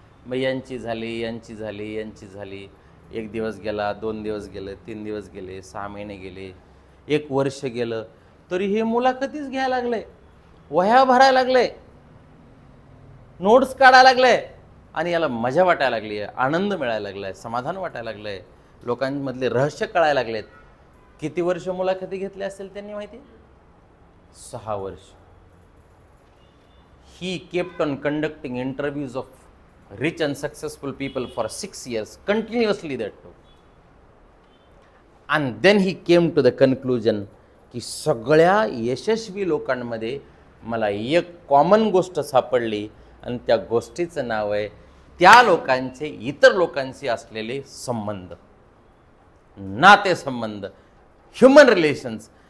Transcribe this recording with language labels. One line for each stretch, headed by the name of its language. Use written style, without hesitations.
Marathi: मग यांची झाली, यांची झाली, यांची झाली. 1 दिवस गेला, 2 दिवस गेले, 3 दिवस गेले, 6 महिने गेले, 1 वर्ष गेलं, तरी हे मुलाखतीच घ्यायला लागले, वह्या भरायला लागले, नोट्स काढायला लागले आणि याला मजा वाटायला लागली आहे, आनंद मिळायला लागलाय, समाधान वाटायला लागलंय, लोकांमधले रहस्य कळायला लागलेत. किती वर्ष मुलाखती घेतली असेल त्यांनी माहिती? 6 वर्ष.
English: He kept on conducting interviews of rich and successful people for 6 years continuously. That too. And then he came to the conclusion
Marathi: की सगळ्या यशस्वी लोकांमध्ये मला एक कॉमन गोष्ट सापडली आणि त्या गोष्टीचं नाव आहे त्या लोकांचे इतर लोकांशी असलेले संबंध, नातेसंबंध, ह्युमन रिलेशन्स.